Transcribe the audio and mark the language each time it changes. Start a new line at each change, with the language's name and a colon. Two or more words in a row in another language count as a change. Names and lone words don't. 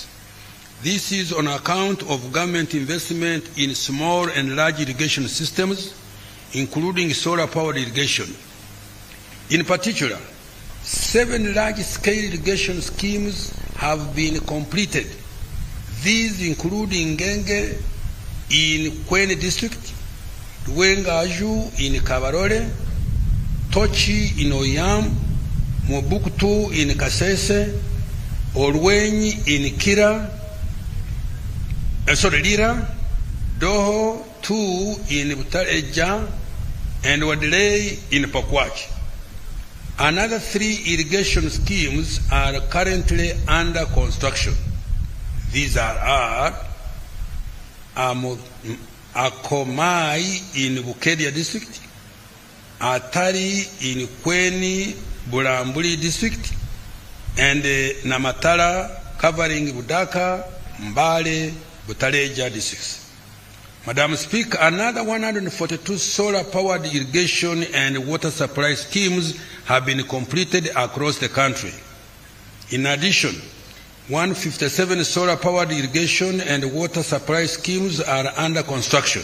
English: This is on account of government investment in small and large irrigation systems, including solar-powered irrigation. In particular, 7 large-scale irrigation schemes have been completed. These include Ngenge in Kwene district, Lwengaju in Kabarole, Tochi in Oyam, Mobuktu in Kasese, Olwenyi in Kira, Lira, Doho 2 in Butareja, and Wadley in Pakwach. Another 3 irrigation schemes are currently under construction. These are Akomai in Bukedia district, Atari in Kweni Bulambuli district, and Namatala covering Budaka, Mbale, Butareja districts. Madam Speaker, another 142 solar-powered irrigation and water supply schemes have been completed across the country. In addition, 157 solar-powered irrigation and water supply schemes are under construction.